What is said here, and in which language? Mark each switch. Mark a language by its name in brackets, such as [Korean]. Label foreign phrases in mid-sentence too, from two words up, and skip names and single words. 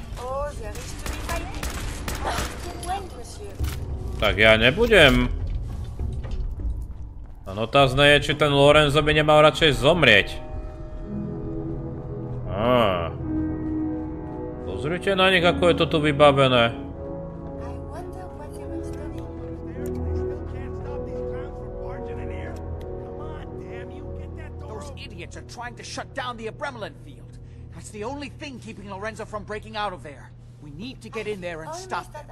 [Slovak] Tak ja nebudem. A otázne je, či ten Lorenzo by nemal radšej zomrieť. Pozrite na nich, ako je to tu vybavené. [English] Are trying to shut down the Abremlin field. That's the only thing keeping Lorenzo from breaking out of there. We need to get in there and stop them.